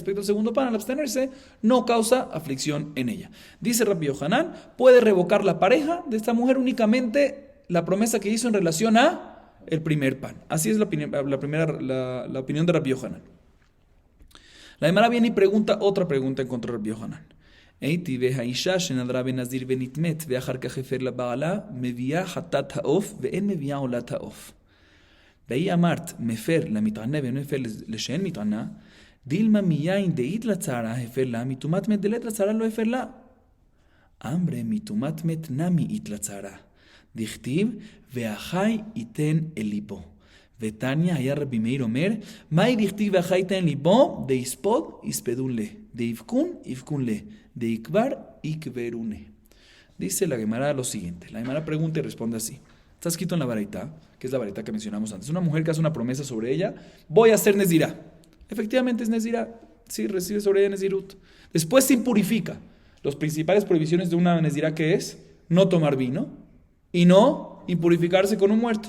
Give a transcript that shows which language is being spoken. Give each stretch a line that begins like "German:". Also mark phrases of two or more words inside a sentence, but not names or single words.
Spanish: Respecto al segundo pan, al abstenerse, no causa aflicción en ella. Dice Rabbi Yohanan, puede revocar la pareja de esta mujer únicamente la promesa que hizo en relación a el primer pan. Así es la opinión de Rabbi Yohanan. La Gemara viene y pregunta otra pregunta en contra de Rabbi Yohanan.
Hebrew: הייתי והאישה שנדרה בנזיר ונטמאת ואחר כך הפר לבעלה מביאה חטאת העוף ואין מביאה עולת העוף. והיא אמרת מפר למטענה ואין מפר לשאין מטענה דילמה מיין דאית לצערה הפר לה מטומאת מת דלת לצערה לא הפר לה. אמרה מטומאת מת נמי אית לצערה. דכתיב והחי ייתן אל ליבו. ותניא היה רבי מאיר אומר, מהי דכתיב והחי ייתן ליבו? דאיספוד יספדון לה, דאיבקון יבקון לה, דאיקבר יקברונה.
Spanish: Dice la Gemara lo siguiente. La Gemara pregunta y responde así. Está escrito en la Baraitá, que es la Baraitá que mencionamos antes. Una mujer que hace una promesa sobre ella, voy a hacer Nezirá. Efectivamente es Nezirá. Sí, recibe sobre ella Nezirut. Después se impurifica. Las principales prohibiciones de una Nezirá, ¿qué es? No tomar vino y no impurificarse con un muerto.